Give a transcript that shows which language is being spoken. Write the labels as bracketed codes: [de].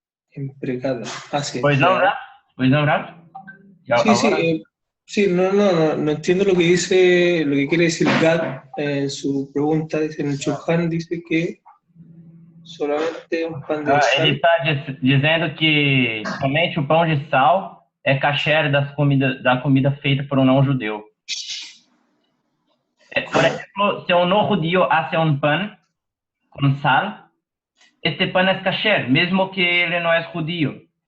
[pt] Empregada. Sí. Pois não, Rafa? [es] Sí, no entiendo lo que dice, lo que quiere decir Gad en su pregunta. En el Shulchan dice que solamente un pan de sal. [pt] Ele está dizendo que somente o pão de sal é kasher da comida feita por um não judeu. [es] Por ejemplo, si un no judío hace un pan con sal, este pan es kasher, mismo que él no es judío.